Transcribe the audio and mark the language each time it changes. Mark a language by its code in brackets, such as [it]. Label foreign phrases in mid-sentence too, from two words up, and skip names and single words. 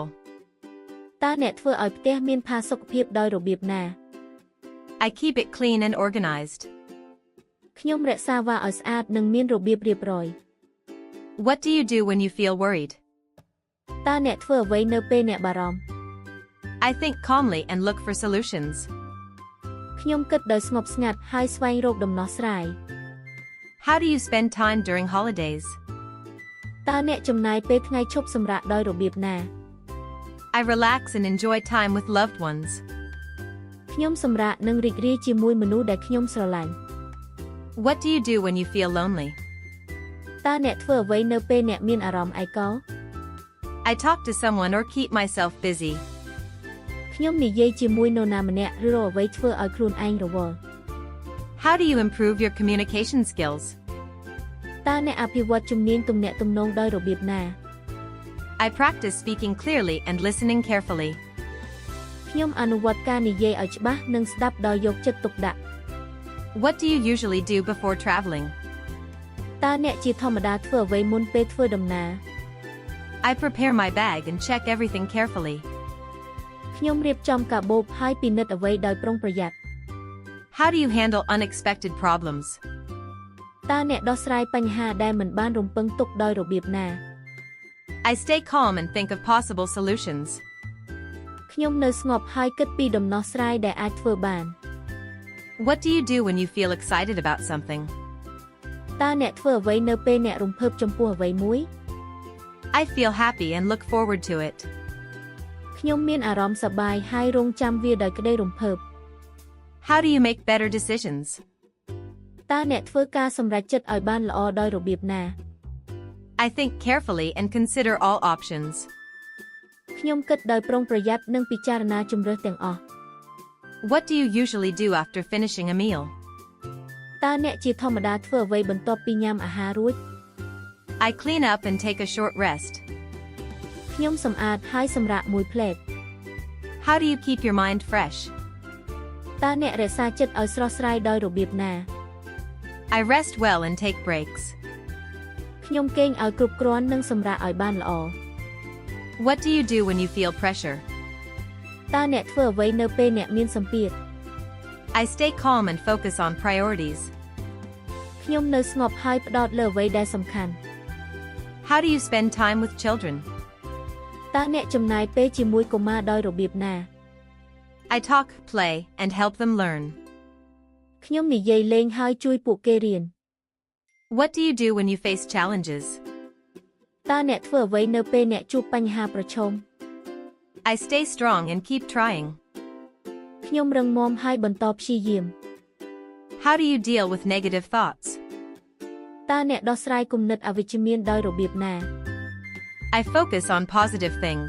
[km] តើអ្នកធ្វើឲ្យផ្ទះមានផាសុកភាពដោយរបៀបណា [en] I keep it clean and organized. [km] ខ្ញុំរក្សាវាឲ្យស្អាតនិងមានរបៀបរៀបរយ [en] What do you do when you feel worried? [km] តើអ្នកធ្វើអ្វីនៅពេលអ្នកបារម្ភ [en] I think calmly and look for solutions. [km] ខ្ញុំគិតដោយស្ងប់ស្ងាត់ហើយស្វែងរកដំណោះស្រាយ [en] How do you spend time during holidays? [km] តើអ្នកចំណាយពេលថ្ងៃឈប់សម្រាកដោយរបៀបណា [en] I relax and enjoy time with loved ones. [km] ខ្ញុំសម្រាកនិងរីករាយជាមួយមនុស្សដែលខ្ញុំស្រឡាញ់ [en] What do you do when you feel lonely? [km] តើអ្នកធ្វើអ្វីនៅពេលអ្នកមានអារម្មណ៍ឯកោ [en] I talk to someone or keep myself busy. [km] ខ្ញុំនិយាយជាមួយនរណាម្នាក់ឬរកអ្វីធ្វើឲ្យខ្លួនឯងរវល់ [en] How do you improve your communication skills? [km] តើអ្នកអភិវឌ្ឍជំនាញទំនាក់ទំនងដោយរបៀបណា [en] I practice speaking clearly and listening carefully. [km] ខ្ញុំអនុវត្តការនិយាយឲ្យច្បាស់និងស្ដាប់ដោយយកចិត្តទុកដាក់ [en] What do you usually do before traveling? [km] តើអ្នកជាធម្មតាធ្វើអ្វីមុនពេលធ្វើដំណើរ [en] I prepare my bag and check everything carefully. [km] ខ្ញុំរៀបចំកាបូបហើយពិនិត្យអ្វីដោយប្រុងប្រយ័ត្ន [en] How do you handle unexpected problems? [km] តើអ្នកដោះស្រាយបញ្ហាដែលមិនបានរំពឹងទុកដោយរបៀបណា [en] I stay calm and think of possible solutions. [km] ខ្ញុំនៅស្ងប់ហើយគិតពីដំណោះស្រាយដែលអាចធ្វើបាន [en] What do you do when you feel excited about something? [km] តើអ្នកធ្វើអ្វីនៅពេលអ្នករំភើបចំពោះអ្វីមួយ [en] I feel happy and look forward to it. [km] ខ្ញុំមានអារម្មណ៍សប្បាយហើយរងចាំវាដោយក្តីរំភើប [en] How do you make better decisions? [km] តើអ្នកធ្វើការសម្រេចចិត្តឲ្យបានល្អដោយរបៀបណា [en] I think carefully and consider all options. [km] ខ្ញុំគិតដោយប្រុងប្រយ័ត្ននិងពិចារណាជម្រើសទាំងអស់ [en] What do you usually do after finishing a meal? [km] តើអ្នកជាធម្មតាធ្វើអ្វីបន្ទាប់ពីញ៉ាំអាហាររួច [en] I clean up and take a short rest. [km] ខ្ញុំសម្អាតហើយសម្រាកមួយភ្លែត [en] How do you keep your mind fresh? [km] តើអ្នករក្សាចិត្តឲ្យស្រស់ស្រាយដោយរបៀបណា [en] I rest well and take breaks. [km] ខ្ញុំគេងឲ្យគ្រប់គ្រាន់និងសម្រាកឲ្យបានល្អ [en] What do you do when you feel pressure? [km] តើអ្នកធ្វើអ្វីនៅពេលអ្នកមានសម្ពាធ [en] I stay calm and focus on priorities. [km] ខ្ញុំនៅស្ងប់ហើយផ្ដោតលើអ្វីដែលសំខាន់ [en] How do you spend time with children? [km] តើអ្នកចំណាយពេលជាមួយកុមារដោយរបៀបណា [en] I talk, play, and help them learn. [km] ខ្ញុំនិយាយលេងហើយជួយពួកគេរៀន [en] What do you do when you face challenges? [km] តើអ្នកធ្វើអ្វីនៅពេលអ្នកជួបបញ្ហាប្រឈម [en] I stay strong and keep trying. [km] ខ្ញុំរឹងមាំហើយបន្តព្យាយាម [en] How do you deal with negative thoughts? [km] តើអ្នកដោះស្រាយគំនិតអវិជ្ជមានដោយរបៀបណា [en] I focus on positive things.